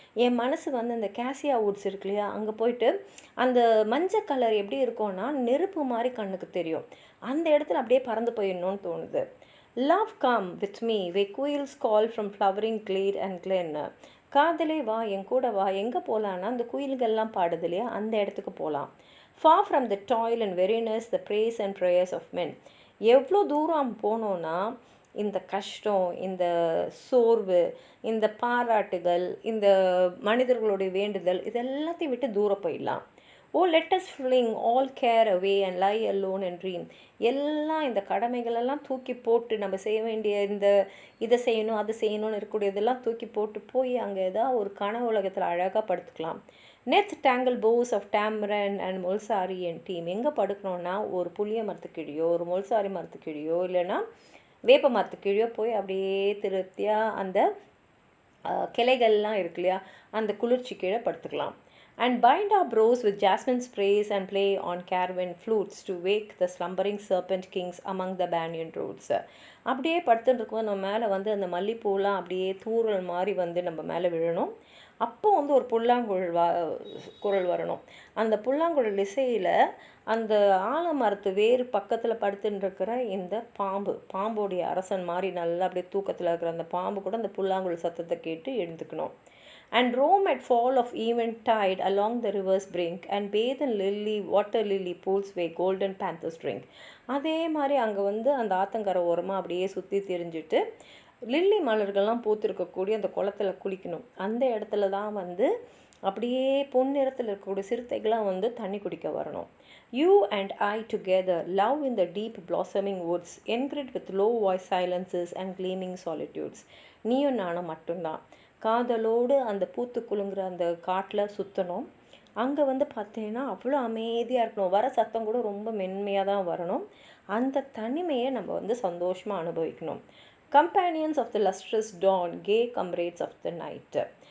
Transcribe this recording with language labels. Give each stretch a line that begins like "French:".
Tamil: என் மனசு வந்து அந்த கேசியா வுட்ஸ் இருக்கு இல்லையா, அங்கே போயிட்டு அந்த மஞ்சள் கலர் எப்படி இருக்கும்னா நெருப்பு மாதிரி கண்ணுக்கு தெரியும், அந்த இடத்துல அப்படியே பறந்து போயிடணும்னு தோணுது.
English: Love come with me where quails call from flowering glade and glen.
Tamil: காதலே வா என் கூட வா, எங்கே போகலான்னா அந்த குயில்கள்லாம் பாடுது இல்லையா அந்த இடத்துக்கு போகலாம்.
English: Far from the toil and weariness, the praise and prayers of men.
Tamil: எவ்வளோ தூரம் போனோன்னா இந்த கஷ்டம், இந்த சோர்வு, இந்த பாராட்டுகள், இந்த மனிதர்களுடைய வேண்டுதல் இதெல்லாத்தையும் விட்டு தூரம் போயிடலாம்.
English: Oh let us fling all care away and lie alone and dream.
Tamil: எல்லாம் இந்த கடமைகளெல்லாம் தூக்கி போட்டு நம்ம செய்ய வேண்டிய இந்த இதை செய்யணும் அது செய்யணும்னு இருக்கக்கூடியதெல்லாம் தூக்கி போட்டு போய் அங்கே ஏதாவது ஒரு கனவு உலகத்தில் அழகாக படுத்துக்கலாம்.
English: Neath tangle boughs of tamarind and mulsari and neem.
Tamil: எங்கே படுக்கணுன்னா ஒரு புளிய மரத்துக்கிழியோ ஒரு முல்சாரி மரத்துக்கிழியோ இல்லைன்னா வேப்ப மரத்துக்கிழியோ போய் அப்படியே திருப்தியாக அந்த கிளைகள்லாம் இருக்கு இல்லையா அந்த குளிர்ச்சி கீழே படுத்துக்கலாம்.
English: And bind our brows with jasmine sprays and play on caravan flutes to wake the slumbering serpent kings among the banyan roots.
Tamil: அப்படியே படுத்துட்டு இருக்கோம், நம்ம மேலே வந்து அந்த மல்லிப்பூலாம் அப்படியே தூறல் மாதிரி வந்து நம்ம மேலே விழணும். அப்போ வந்து ஒரு புல்லாங்குழல் குரல் வரணும். அந்த புல்லாங்குழல் இசையில் அந்த ஆலமரத்து வேறு பக்கத்தில் படுத்துட்டு இருக்கிற இந்த பாம்போடைய அரசன் மாதிரி நல்லா அப்படியே தூக்கத்தில் இருக்கிற அந்த பாம்பு கூட அந்த புல்லாங்குழல் சத்தத்தை கேட்டு எழுந்துக்கணும்.
English: And roam at fall of eventide along the river's brink and bathe in water lily pools where golden panthers drink.
Tamil: அதே மாதிரி அங்கே வந்து அந்த ஆத்தங்கரை ஓரமாக அப்படியே சுற்றி திரிஞ்சுட்டு லில்லி மலர்கள்லாம் பூத்திருக்கக்கூடிய அந்த குளத்தில் குளிக்கணும். அந்த இடத்துல தான் வந்து அப்படியே பொன்னிறத்தில் இருக்கக்கூடிய சிறுத்தைகளாம் வந்து தண்ணி குடிக்க வரணும்.
English: You and I together, love in the deep blossoming woods, engrid with low voice silences and gleaming solitudes.
Tamil: நீயும் நானும் மட்டும்தான் காதலோடு அந்த பூத்து குலுங்குற அந்த காட்டில் சுற்றணும். அங்கே வந்து பார்த்தீங்கன்னா அவ்வளோ அமைதியாக இருக்கணும், வர சத்தம் கூட ரொம்ப மென்மையாக தான் வரணும். அந்த தனிமையை நம்ம வந்து சந்தோஷமாக அனுபவிக்கணும்.
English: Companions of the lustrous dawn, ye comrades of the night.